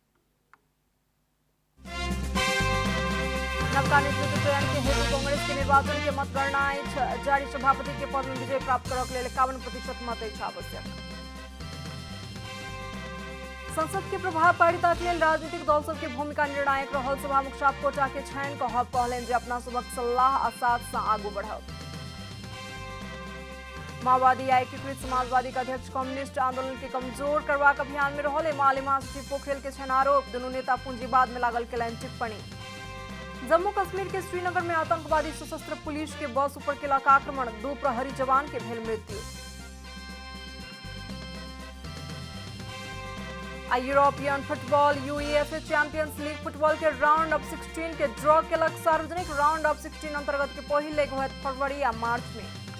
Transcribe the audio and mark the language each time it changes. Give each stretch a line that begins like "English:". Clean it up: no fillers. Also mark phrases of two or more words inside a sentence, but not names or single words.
Maithili: नवका नेतृत्व चयन के हेतु कांग्रेस के निर्वाचन के मतगणना अछि जारी। सभापति के पद में विजय प्राप्त करक लेल 51% मत अछि आवश्यक। संसद के प्रभावकारिता के लिए राजनीतिक दल सबके भूमिका निर्णायक रहल। सभामुख सापकोटा के छायन कहब कहलनि जे अपना सबक सलाह आ साथ से आगू बढ़ब। माओवादी या एकीकृत समाजवादी का अध्यक्ष कम्युनिस्ट आंदोलन के कमजोर करबाक अभियान में रहल। माले महासचिव पोखरेल के छन आरोप। दुनू नेता पूंजीवाद में लागल केलनि टिप्पणी। जम्मू कश्मीर के श्रीनगर में आतंकवादी सशस्त्र पुलिस के बस ऊपर केलक आक्रमण। 2 प्रहरी जवान के भेल मृत्यु।
English: European football
Maithili: UEFA चैंपियंस लीग फुटबॉल के
English: round of 16
Maithili: के ड्रॉ केलक सार्वजनिक।
English: round of 16
Maithili: अंतर्गत के पहिल लेग होयत फरवरी या मार्च में।